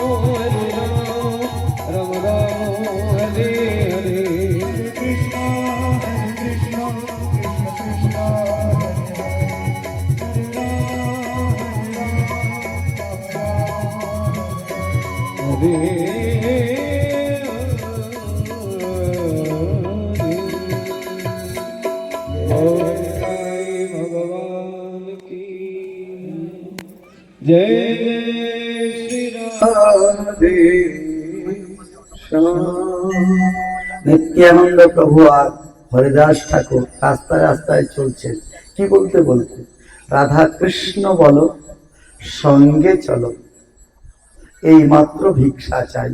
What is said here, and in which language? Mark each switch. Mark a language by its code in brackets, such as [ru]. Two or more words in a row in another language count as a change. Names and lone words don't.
[bn] রাম রাম হরে হরে কৃষ্ণ কৃষ্ণ কৃষ্ণ হরে [hi] भगवान की जय जय श्री राधे [bn] নিত্যানন্দ প্রভু আর হরিদাস ঠাকুর রাস্তায় রাস্তায় চলছেন, কি বলতে বলতে রাধা কৃষ্ণ বলো সঙ্গে চলো এই মাত্র ভিক্ষা চাই।